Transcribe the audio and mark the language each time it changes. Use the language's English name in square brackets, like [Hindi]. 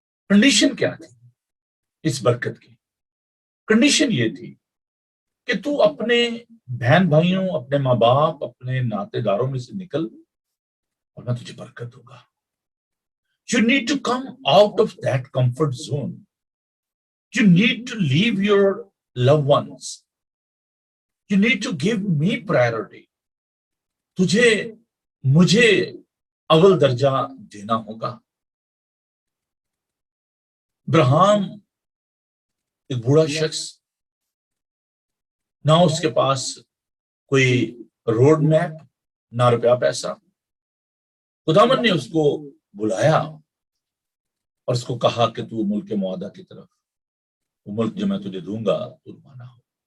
[Urdu] Condition کیا تھی اس برکت کی؟ کنڈیشن یہ تھی کہ تو اپنے بہن بھائیوں، اپنے ماں باپ، اپنے ناطے داروں میں سے نکل اور میں تجھے برکت دوں گا۔ [English] You need to come out of that comfort zone. You need to leave your loved ones. You need to give me priority. [Urdu] تجھے مجھے اول درجہ دینا ہوگا۔ ابراہیم ایک بوڑھا شخص، نہ اس کے پاس کوئی روڈ میپ، نہ روپیہ پیسہ۔ خداوند نے اس کو بلایا اور اس کو کہا کہ تو ملک معاہدہ کی طرف، وہ ملک جو میں تجھے دوں گا تو روانہ ہو۔